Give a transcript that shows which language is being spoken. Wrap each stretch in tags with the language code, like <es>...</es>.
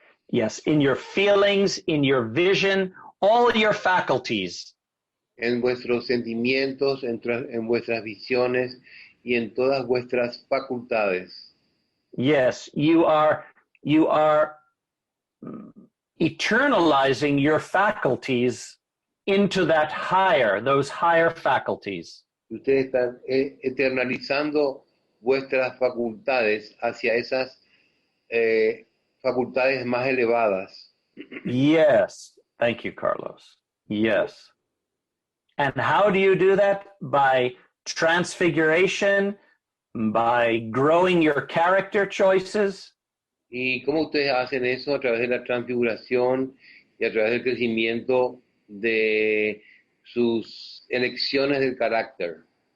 <en>Yes, in your feelings, in your vision, all your faculties.</en> <es>En vuestros sentimientos, en vuestras visiones y en todas vuestras facultades.</es> <en>Yes, you are eternalizing your faculties into those higher faculties.</en> <es>Ustedes están eternalizando vuestras facultades hacia esas facultades más elevadas.</es> <en>Yes, thank you, Carlos. Yes. And how do you do that? By transfiguration, by growing your character choices.</en> <es>¿Y cómo ustedes hacen eso? A través de la transfiguración y a través del crecimiento de sus elecciones del carácter.</es>